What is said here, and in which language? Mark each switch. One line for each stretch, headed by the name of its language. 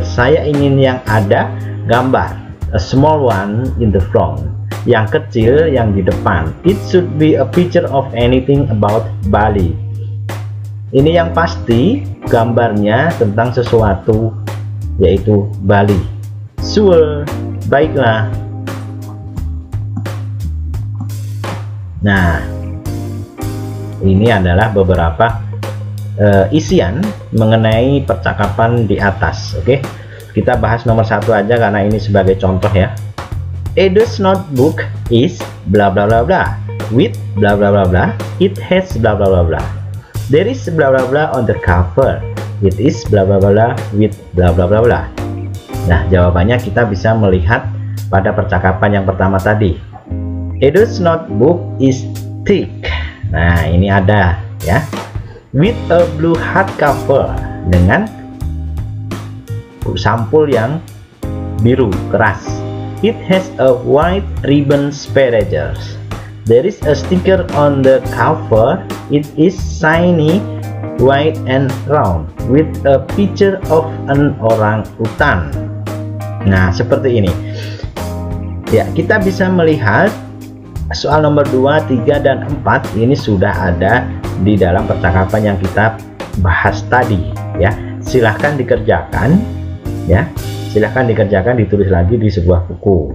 Indonesian: Saya ingin yang ada gambar.
English: A small one in the front.
Indonesian: Yang kecil yang di depan.
English: It should be a picture of anything about Bali.
Indonesian: Ini yang pasti gambarnya tentang sesuatu, yaitu Bali.
English: Sure,
Indonesian: baiklah. Nah, ini adalah beberapa isian mengenai percakapan di atas. Oke, kita bahas nomor satu aja karena ini sebagai contoh ya.
English: Edo's notebook is bla bla bla bla with bla bla bla bla. It has bla bla bla bla. There is bla bla bla on the cover. It is bla bla bla with bla bla bla bla.
Indonesian: Nah, jawabannya kita bisa melihat pada percakapan yang pertama tadi.
English: Edo's notebook is thick.
Indonesian: Nah, ini ada ya.
English: With a blue hardcover,
Indonesian: dengan sampul yang biru keras.
English: It has a white ribbon sparagus. There is a sticker on the cover. It is shiny, white and round with a picture of an orangutan.
Indonesian: Nah, seperti ini. Ya, kita bisa melihat soal nomor 2, 3 dan 4 ini sudah ada di dalam percakapan yang kita bahas tadi ya. Silahkan dikerjakan ya. Silahkan dikerjakan, ditulis lagi di sebuah buku.